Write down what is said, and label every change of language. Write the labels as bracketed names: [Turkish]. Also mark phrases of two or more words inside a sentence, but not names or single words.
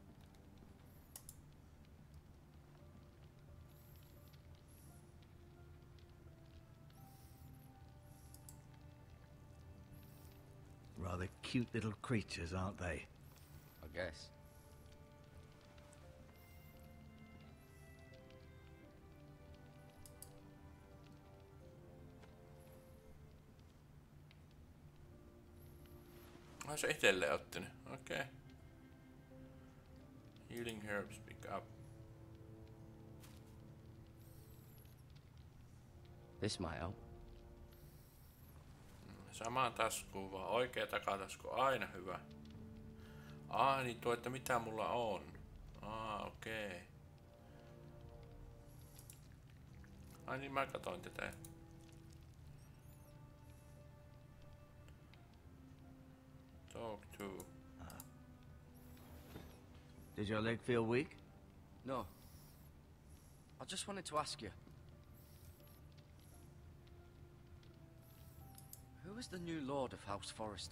[English] Rather cute little creatures, aren't they? I guess. [Finnish] Ai se itelle otti ne. Okei. [English] Okay. Healing herbs pick up. This might help. [Finnish] Samaan taskuun vaan. Oikea takatasku aina hyvä. Niin tuo, että mitä mulla on. Okei. Okay. Ai niin mä katoin tätä. [English] Talk to. Does your leg feel weak? No. I just wanted to ask you. Who is the new Lord of House Forrester?